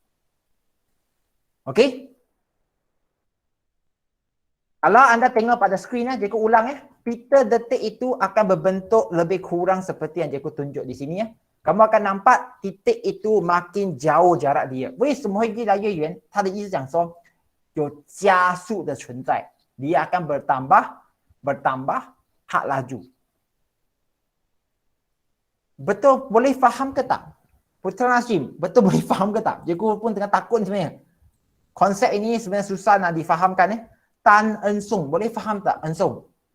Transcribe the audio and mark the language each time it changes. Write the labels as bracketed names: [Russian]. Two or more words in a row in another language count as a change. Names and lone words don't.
[Malay] Okey? Kalau anda tengok pada skrin cikgu ulang pita detik itu akan berbentuk lebih kurang seperti yang cikgu tunjuk di sini Kamu akan nampak titik itu makin jauh jarak dia. [Chinese] 为什么会越来越远？它的意思讲说有加速的存在， [Malay] dia akan bertambah had laju. Betul boleh faham ke tak? Putra Nasim, betul boleh faham ke tak? Cikgu pun tengah takut sebenarnya. Konsep ini sebenarnya susah nak difahamkan Tan Ensung, boleh faham tak Ensung?